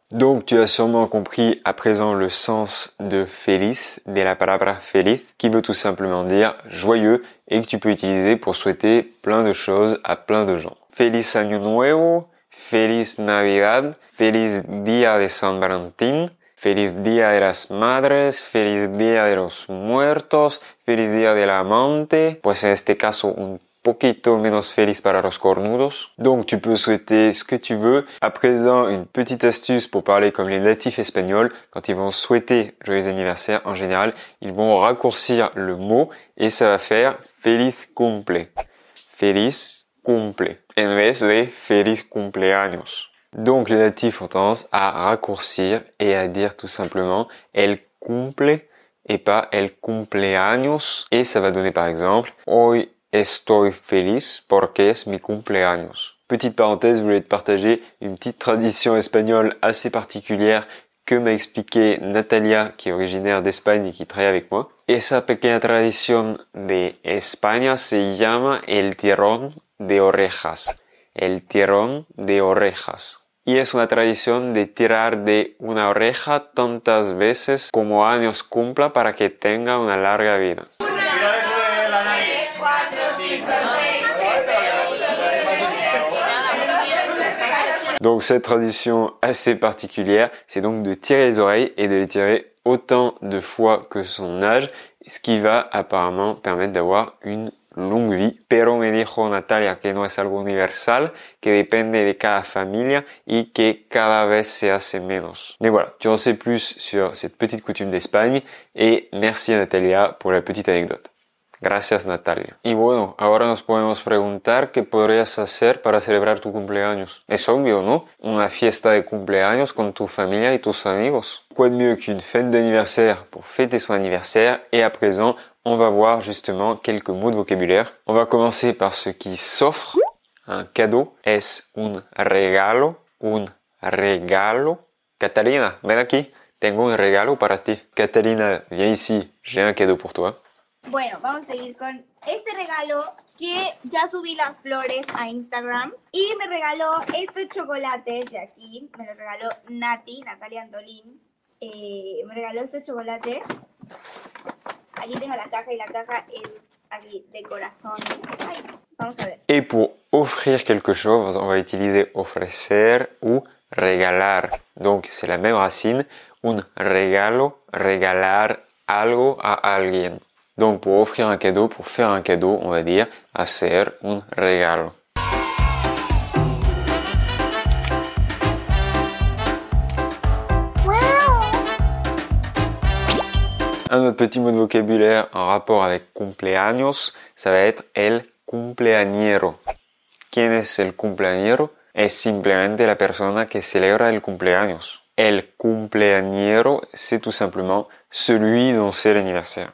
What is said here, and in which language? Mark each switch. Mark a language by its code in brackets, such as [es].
[fr] Donc tu as sûrement compris à présent le sens de feliz, de [es] la palabra feliz, [fr] qui veut tout simplement dire joyeux et que tu peux utiliser pour souhaiter plein de choses à plein de gens. [es] Feliz Año Nuevo, Feliz Navidad, Feliz Día de San Valentín, Feliz Día de las Madres, Feliz Día de los Muertos, Feliz Día del Amante, pues en este caso un poquito menos feliz para los cornudos. [fr] Donc tu peux souhaiter ce que tu veux. À présent, une petite astuce pour parler comme les natifs espagnols. Quand ils vont souhaiter joyeux anniversaire, en général, ils vont raccourcir le mot et ça va faire [es] Feliz Cumple. Feliz Cumple. En vez de Feliz Cumpleaños. [fr] Donc les natifs ont tendance à raccourcir et à dire tout simplement [es] el cumple [fr] et pas [es] el cumpleaños. [fr] Et ça va donner par exemple [es] hoy estoy feliz porque es mi cumpleaños. [fr] Petite parenthèse, je voulais te partager une petite tradition espagnole assez particulière que m'a expliqué Natalia, qui est originaire d'Espagne et qui travaille avec moi. [es] Esa pequeña tradición de España se llama el tirón de orejas. El tirón de orejas. Y es una tradición de tirar de una oreja tantas veces como años cumpla para que tenga una larga vida. [fr] Donc cette tradition assez particulière, c'est donc de tirer les oreilles et de les tirer autant de fois que son âge, ce qui va apparemment permettre d'avoir une longue vie. [es] Pero me dijo Natalia que no es algo universal, que depende de cada familia y que cada vez se hace menos. [fr] Mais voilà, tu en sais plus sur cette petite coutume d'Espagne et merci à Natalia pour la petite anecdote. [es] Gracias, Natalia. Y bueno, ahora nos podemos preguntar qué podrías hacer para celebrar tu cumpleaños. Es obvio, ¿no? Una fiesta de cumpleaños con tu familia y tus amigos. [fr] Quoi de mieux qu'une fête d'anniversaire pour fêter son anniversaire? Et à présent, on va voir justement quelques mots de vocabulaire. On va commencer par ce qui s'offre. [es] Un cadeau es un regalo. Un regalo. Catalina, ven aquí. Tengo un regalo para ti. [fr] Catalina, viens ici. J'ai un cadeau pour toi. [es] Bueno, vamos a seguir con este regalo que ya subí las flores a Instagram y me regaló estos chocolates de aquí, me los regaló Natalia Antolín, me regaló estos chocolates. Aquí tengo la caja y la caja es aquí de corazones. Ay, vamos a ver. [fr] Et pour offrir quelque chose, on va utiliser ofrecer ou regalar. Donc c'est la même racine, un regalo, [es] regalar algo a alguien. [fr] Donc pour offrir un cadeau, pour faire un cadeau, on va dire [es] hacer un regalo. [fr] Un autre petit mot de vocabulaire en rapport avec cumpleaños, ça va être el cumpleañero. [es] ¿Quién es el cumpleañero? Es simplemente la persona que celebra el cumpleaños. [fr] El cumpleañero, c'est tout simplement celui dont c'est l'anniversaire.